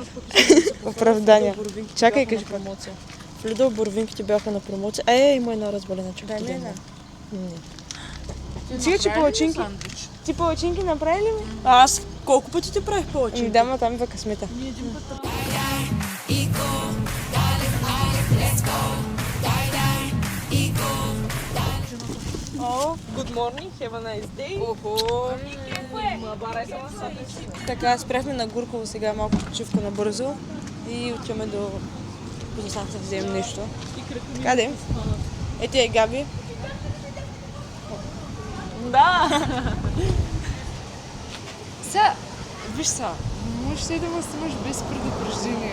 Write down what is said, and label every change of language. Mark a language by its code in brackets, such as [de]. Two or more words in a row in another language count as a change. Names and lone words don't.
[bg] Оправдания. Чакай, кажи пак. В Lidl борвинките бяха на промоция. Има една разболена чакай. Дай ми една. Сега, че палачинки. Ти палачинки направи ли ми? Аз колко пъти ти правих палачинки? Да, ма там идва късмета. Един път. [en] Good morning, have a nice day. [bg] Така, спряхме на Гурково сега малко почивка набързо и отиваме до Познастанца да вземем нещо. Така де? Ето е Габи. Да! Сега, виж са, можеш ли да ме снимаш без предупреждение?